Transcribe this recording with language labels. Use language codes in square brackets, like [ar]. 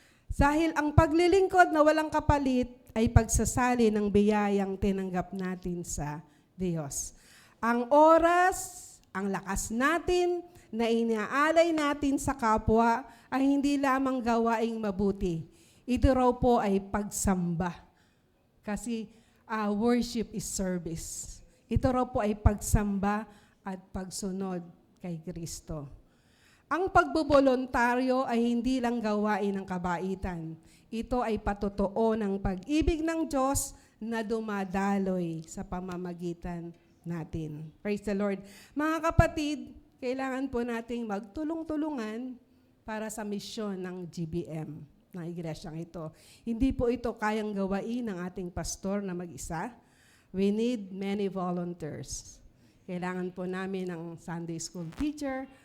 [tl] Dahil ang paglilingkod na walang kapalit ay pagsasali ng biyayang tinanggap natin sa Diyos. Ang oras, ang lakas natin na inaalay natin sa kapwa ay hindi lamang gawaing mabuti. Ito raw po ay pagsamba. Kasi [en] worship is service. [tl] Ito raw po ay pagsamba at pagsunod kay Kristo. Ang pagbobolontaryo ay hindi lang gawain ng kabaitan. Ito ay patotoo ng pag-ibig ng Diyos na dumadaloy sa pamamagitan natin. [en] Praise the Lord. [tl] Mga kapatid, kailangan po nating magtulong-tulungan para sa misyon ng GBM, ng igresyang ito. Hindi po ito kayang gawain ng ating pastor na mag-isa. [en] We need many volunteers. [tl] Kailangan po namin ng [en] Sunday school teacher.